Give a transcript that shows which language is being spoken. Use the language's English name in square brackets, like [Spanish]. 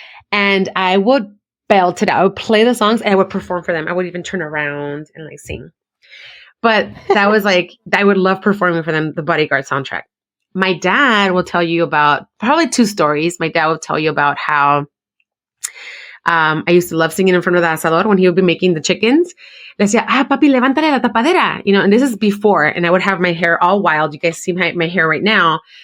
[English] And I would belt it out. I would play the songs and I would perform for them. I would even turn around and like sing. But that was like, I would love performing for them, the Bodyguard soundtrack. My dad will tell you about probably two stories. My dad will tell you about how I used to love singing in front of the asador when he would be making the chickens. [Spanish] Le decía, papi, levántale la tapadera. [English] And this is before, and I would have my hair all wild. You guys see my hair right now.